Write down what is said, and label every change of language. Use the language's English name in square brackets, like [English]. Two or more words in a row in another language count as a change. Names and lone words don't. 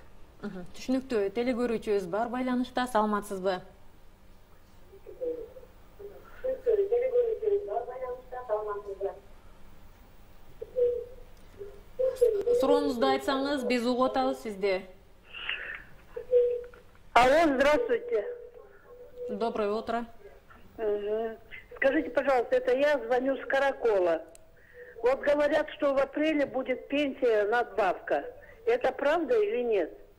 [Kyrgyz] Түшүнүктүү. Телегөрүүчүбүз бар байланышта. Саламатсызбы? Сурооңузду айтсаңыз, биз угуп атабыз сизди. [Russian] Алло, здравствуйте. Доброе утро. Скажите, пожалуйста, это я звоню с Каракола. Вот говорят, что в апреле будет пенсия надбавка. Это правда или нет?